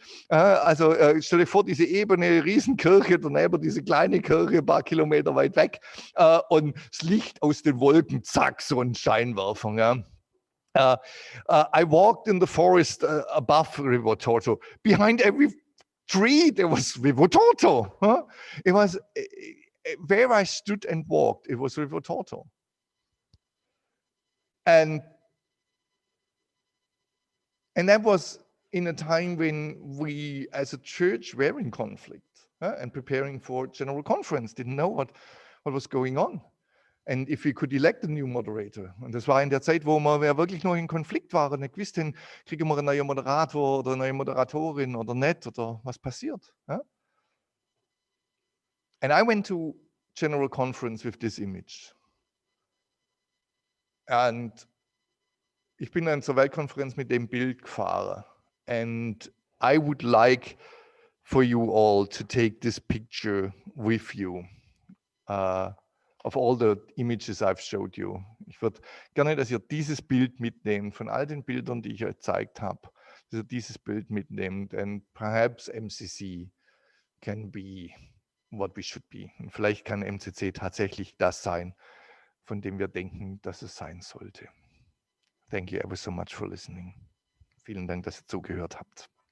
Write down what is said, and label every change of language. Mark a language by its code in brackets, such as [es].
[de] Also stell dir vor, diese Ebene, Riesenkirche, daneben diese kleine Kirche, ein paar Kilometer weit weg und das Licht aus den Wolken, zack, so ein Scheinwerfer. [en] Ja. I walked in the forest above Rivotorto. Behind every tree, there was Rivotorto. It was where I stood and walked, it was Rivotorto. And that was in a time when we, as a church, were in conflict and preparing for General Conference, didn't know what was going on. And if we could elect a new moderator. [de] Und das war in der Zeit, wo wir wirklich noch in Konflikt waren, nicht wussten, kriegen wir einen neuen Moderator oder eine neue Moderatorin oder nicht, oder was passiert. [en] And I went to General Conference with this image. [de] And ich bin dann zur Weltkonferenz mit dem Bild gefahren. [en] And I would like for you all to take this picture with you of all the images I've showed you. [de] Ich würde gerne, dass ihr dieses Bild mitnehmt, von all den Bildern, die ich euch gezeigt habe, dass ihr dieses Bild mitnehmt. [en] And perhaps MCC can be what we should be. [de] Und vielleicht kann MCC tatsächlich das sein, von dem wir denken, dass es sein sollte. [en] Thank you ever so much for listening. [de] Vielen Dank, dass ihr zugehört habt.